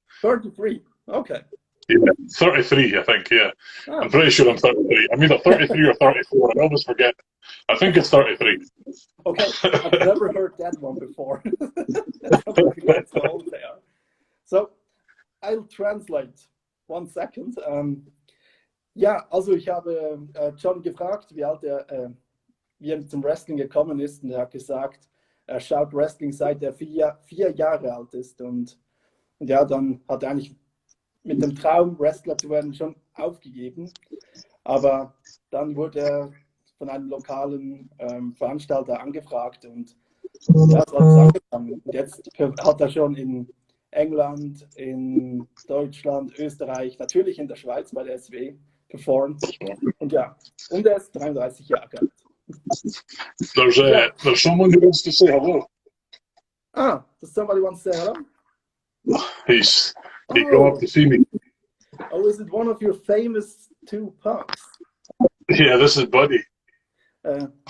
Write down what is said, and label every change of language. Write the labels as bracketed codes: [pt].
[en] 33. Okay. Yeah, 33, I think. Yeah, Oh. I'm pretty sure I'm 33. I'm either 33 or 34. I always forget. I think it's 33. Okay, I've never heard that one before. Somebody gets how old they are. So, I'll translate. 1 second. [de] Ja, also ich habe John gefragt, wie alt wie er zum Wrestling gekommen ist, und er hat gesagt, er schaut Wrestling seit er vier Jahre alt ist, und ja, dann hat er eigentlich mit dem Traum, Wrestler zu werden, schon aufgegeben, aber dann wurde er von einem lokalen Veranstalter angefragt, und ja, so hat es angefangen. Und jetzt hat er schon in England, in Deutschland, Österreich, natürlich in der Schweiz bei der SWE performt. Und ja, und er ist 33 Jahre alt. [en] There's someone who wants to say hello. Ah, does somebody want to say hello? He come up to see me. Oh, is it one of your famous two punks? Yeah, this is Buddy. Yeah.